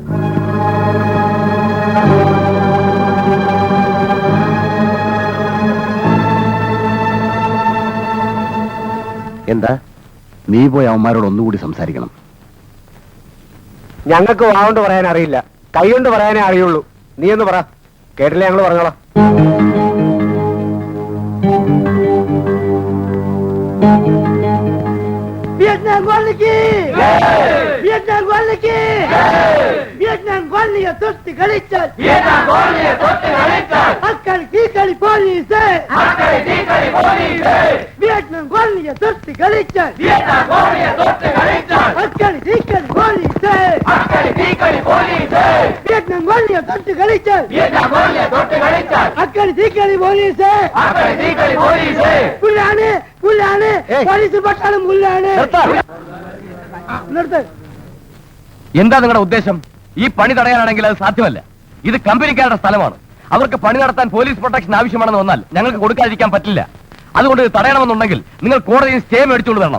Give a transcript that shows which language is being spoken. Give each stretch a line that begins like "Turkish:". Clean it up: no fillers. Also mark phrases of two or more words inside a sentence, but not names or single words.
Malayalam: എന്താ? നീ പോയി അവന്മാരോട് ഒന്നുകൂടി സംസാരിക്കണം. ഞങ്ങൾക്ക് വാവുകൊണ്ട് പറയാൻ അറിയില്ല, കൈ കൊണ്ട് പറയാനേ അറിയുള്ളൂ. നീ എന്ന് പറ, കേട്ടില്ലേ ഞങ്ങൾ പറഞ്ഞോളാം. Vietnam Goliki! Vietnam Goliki! Vietnam Goliki tosti kalichal! Vietnam Goliki tosti kalichal! Akkali tikali police! Akkali tikali police! Vietnam Goliki tosti kalichal! Vietnam Goliki tosti kalichal! Akkali tikali police! Akkali tikali police! Vietnam Goliki tosti kalichal! Vietnam Goliki tosti kalichal! Akkali tikali police! Akkali tikali police! Pullane! Pullane! Police പട്ടാളം പുല്ലാണ്. എന്താ നിങ്ങളുടെ ഉദ്ദേശം? ഈ പണി തടയാനാണെങ്കിൽ അത് സാധ്യമല്ല. ഇത് കമ്പനിക്കാരുടെ സ്ഥലമാണ്. അവർക്ക് പണി നടത്താൻ പോലീസ് പ്രൊട്ടക്ഷൻ ആവശ്യമാണെന്ന് വന്നാൽ ഞങ്ങൾക്ക് കൊടുക്കാതിരിക്കാൻ പറ്റില്ല. അതുകൊണ്ട് ഇത് തടയണമെന്നുണ്ടെങ്കിൽ നിങ്ങൾ കോടതിയിൽ സ്റ്റേ മേടിച്ചുകൊണ്ട് വരണം.